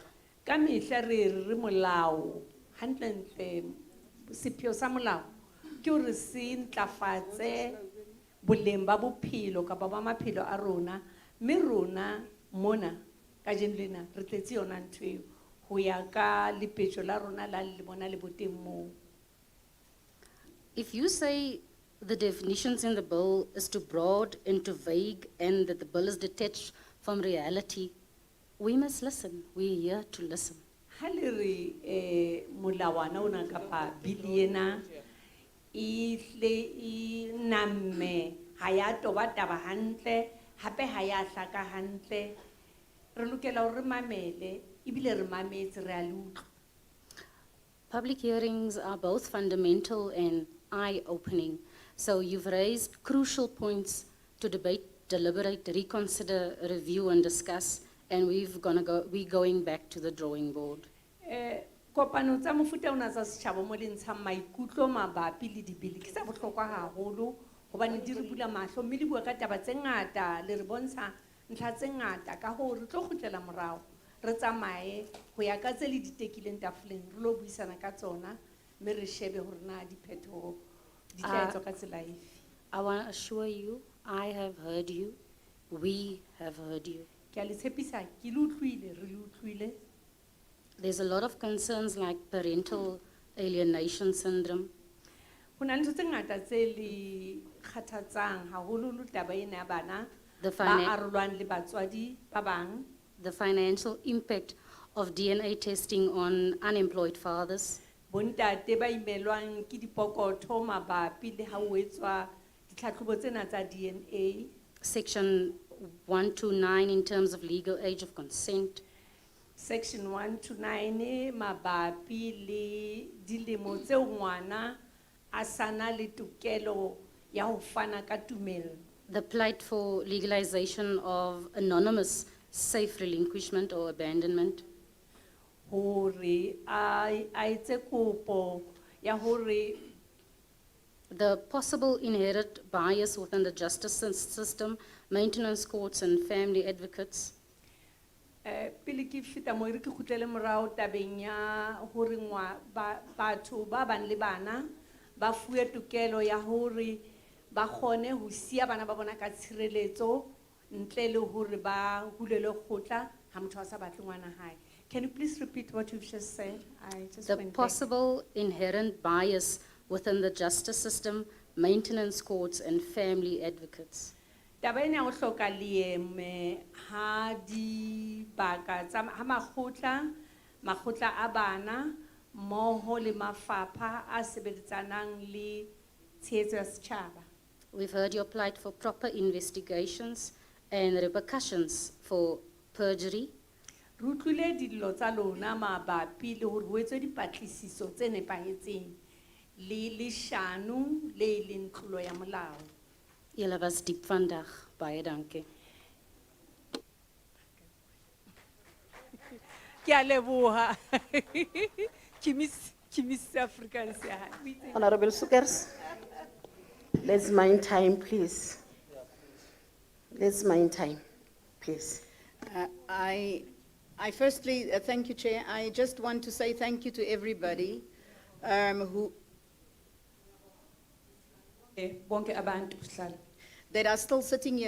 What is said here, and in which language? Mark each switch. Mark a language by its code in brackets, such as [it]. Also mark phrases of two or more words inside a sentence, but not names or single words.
[st] Ka mehla re molao hantle sepheo sa molao ke hore se ntlafatse boleng ba bophelo kapa ba maphelo a rona mme rona mona ka jeno lena re tletse yona ntho eo ho ya ka lepetjo la rona la le bona le boteng moo. [en] If you say the definitions in the bill is too broad and too vague and that the bill is detached from reality, we must listen. We're here to listen. [st] Ha le re molawana ona kapa bili ena e namme ha ya toba taba hantle hape ha ya hlaka hantle re lokela hore re mamele ebile re mametse re a le utlwa. [en] Public hearings are both fundamental and eye-opening. So you've raised crucial points to debate, deliberate, reconsider, review, and discuss, and we're going back to the drawing board. [st] Kopano tsa mofuta ona tsa setjhaba mo le ntshang maikutlo mabapi le dibili ke tsa bohlokwa haholo hobane di re bula mahlo mme di bua ka taba tse ngata le re bontsha ntlha tse ngata ka ho re tlo kgutlela morao re tsamaye ho ya ka tse le ditekileng tafoleng re lo buisana ka tsona mme re shebe hore na diphetho di tla etswa ka tsela efe. [en] I want to assure you, I have heard you, we have heard you. [st] Ke a le tshepisa ke le utlwile re le utlwile. [en] There's a lot of concerns like parental alienation syndrome. [st] Ho na le ntho tse ngata tse le kgathatsang haholo le taba ena ya bana [en] The [st] ba arolwang le batswadi ba bang. [en] The financial impact of DNA testing on unemployed fathers. [st] Bontate ba imelwang ke dipokotho mabapi le ha ho etswa ditlhatlhobo tsena tsa DNA. [en] Section 129 in terms of legal age of consent. [st] Section 129 mabapi le dilemo tseo ngwana a sana le tokelo ya ho fana ka tumelo. [en] The plight for legalization of anonymous safe relinquishment or abandonment. [st] Hore a etse kopo ya hore [en] the possible inherent bias within the justice system, maintenance courts and family advocates. [st] Pele ke feta mo re ke khutlele morao tabeng ya hore batho ba bang le bana ba fuwe tokelo ya hore ba khone ho sia bana ba bona ka tshireletso ntle le hore ba hulele khotla ha motho a sa batle ngwana hae. [en] Can you please repeat what you've just said? The possible inherent bias within the justice system, maintenance courts and family advocates. [st] Taba ena o hloka leeme ha di baka tsa ha makgotla a bana mmoho le mafapha a sebetsanang le tshehetso ya setjhaba. [en] We've heard your plight for proper investigations and repercussions for perjury. [st] Re utlwile dillo tsa lona mabapi le hore ho etswe dipatlisiso tse nepahetseng le leshano le leng tlolo ya molao. [af] Julle was diep vandag, baie dankie. [st] Ke a leboha. Kimis Afrikaans ya. [en] Honorable Speakers, let's mind time, please. Let's mind time, please. I firstly, thank you, Chair. I just want to say thank you to everybody who that are still sitting here.